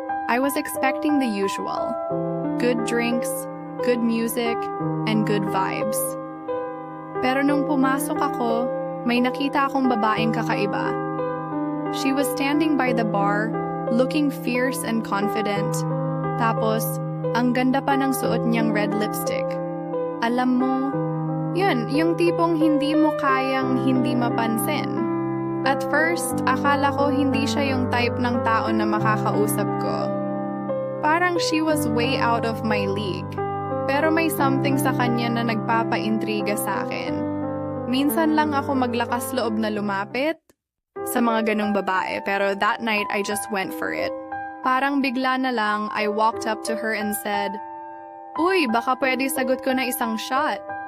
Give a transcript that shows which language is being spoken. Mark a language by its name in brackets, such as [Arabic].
[English] I was expecting the usual. Good drinks, good music, and good vibes. [Filipino] Pero nung pumasok ako, may nakita akong babaeng kakaiba. [English] She was standing by the bar, looking fierce and confident. [Filipino] Tapos, ang ganda pa ng suot niyang red lipstick. Alam mo, yun, yung tipong hindi mo kayang hindi mapansin. [English] At first, [Filipino] akala ko hindi siya yung type ng tao na makakausap ko. [English] Parang she was way out of my league. [Filipino] Pero may something sa kanya na nagpapaintriga sa akin. Minsan lang ako maglakas loob na lumapit sa mga ganong babae, pero [English] that night I just went for it. [Filipino] Parang bigla na lang, [English] I walked up to her and said, [Filipino] "Uy, baka pwede sagot ko na isang shot.